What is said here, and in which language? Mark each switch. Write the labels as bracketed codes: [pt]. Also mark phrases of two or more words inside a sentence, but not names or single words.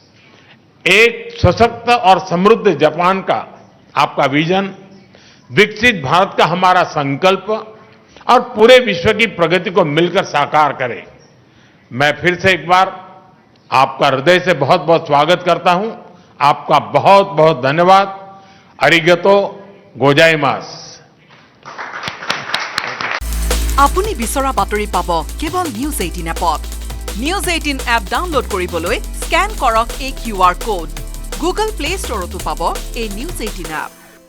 [hi] एक सशक्त और समृद्ध जापान का आपका विजन, विकसित भारत का हमारा संकल्प और पूरे विश्व की प्रगति को मिलकर साकार करें। मैं फिर से एक बार आपका हृदय से बहुत बहुत स्वागत करता हूं। आपका बहुत बहुत धन्यवाद। [ja] ありがとうございます. [as] আপুনি বিচৰা বাতৰি পাব কেৱল নিউজ 18 এপত। নিউজ 18 এপ ডাউনলোড কৰিবলৈ স্ক্যান কৰক এই [en] QR code. [as] গুগল প্লে ষ্টৰতো পাব এই নিউজ 18 এপ।